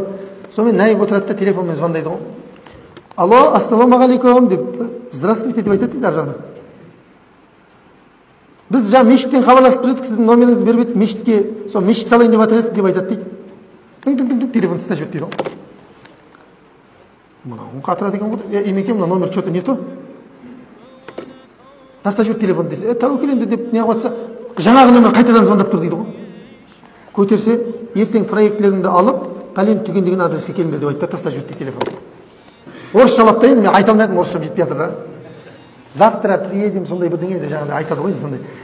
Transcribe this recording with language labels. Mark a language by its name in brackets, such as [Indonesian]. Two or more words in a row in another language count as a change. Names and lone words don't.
[Kazakh] Сонымен наиб отырады да телефонмен звондайды ғой. Алло, ассалаумағалейкум деп, здравствуйте деп айтады дейді ар жағынан. Біз жаңа мешіттен хабарласып тұр едік, сіздің номеріңізді беріп едік, мешітке, сол мешіт салайын деп жатыр едік деп айтады дейді. Тың телефон тастап жіберді дейді ғой. Мынау қатырады екен ғой. Имеке, мына номер [Russian] что-то не то. [Kazakh] Тастап жіберді телефон десе, тәуекел енді деп не қылып жатса, жаңағы номер қайтадан звондап тұр дейді ғой. Көтерсе, ертең проектілеріңді алып, пәлен түген деген адреске келіңдер деп айтты, тастап жіберді телефон. Орысшалап та енді мен айта алмадым, орысшам жетпей жатыр да. [Russian] Завтра приедем, [Kazakh] сондай бірдеңе де жаңағыдай айтады ғой сондай.